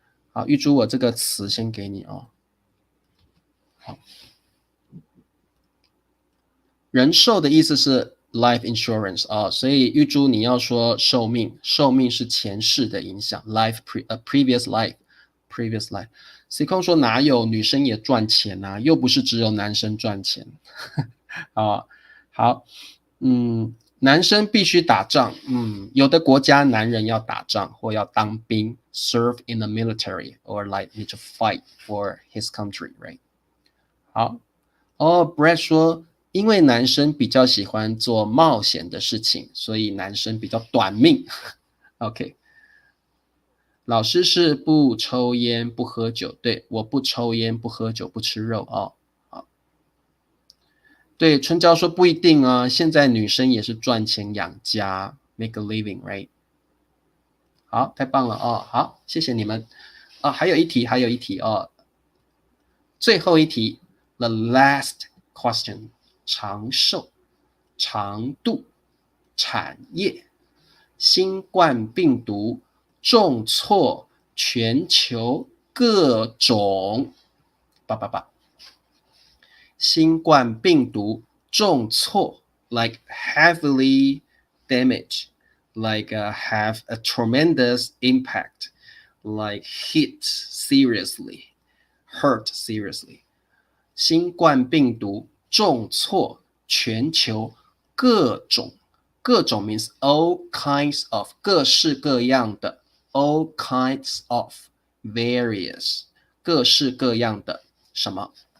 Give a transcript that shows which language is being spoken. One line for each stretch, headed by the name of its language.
Chinese: 好，玉珠，我这个词先给你哦。好，人寿的意思是
English: life insurance
Chinese: 啊，所以玉珠你要说寿命，寿命是前世的影响
English: previous life。
Chinese: C 空说哪有女生也赚钱啊，又不是只有男生赚钱啊。好，男生必须打仗，有的国家男人要打仗或要当兵
English: ，serve in the military or like need to fight for his country, right？
Chinese: 好，Brad 说，因为男生比较喜欢做冒险的事情，所以男生比较短命。 OK， 老师是不抽烟不喝酒，对，我不抽烟不喝酒不吃肉哦。对，春娇说不一定啊，现在女生也是赚钱养家 ，
English: make a living，right？
Chinese: 好，太棒了哦，好，谢谢你们。还有一题哦，最后一题 ，
English: the last question，
Chinese: 长寿、长度、产业、新冠病毒、重挫、全球各种，新冠病毒重挫
English: like heavily damage, like have a tremendous impact, like hit seriously, hurt seriously.
Chinese: 新冠病毒重挫全球各种，各种
English: means all kinds of
Chinese: 各式各样的
English: all kinds of various
Chinese: 各式各样的什么？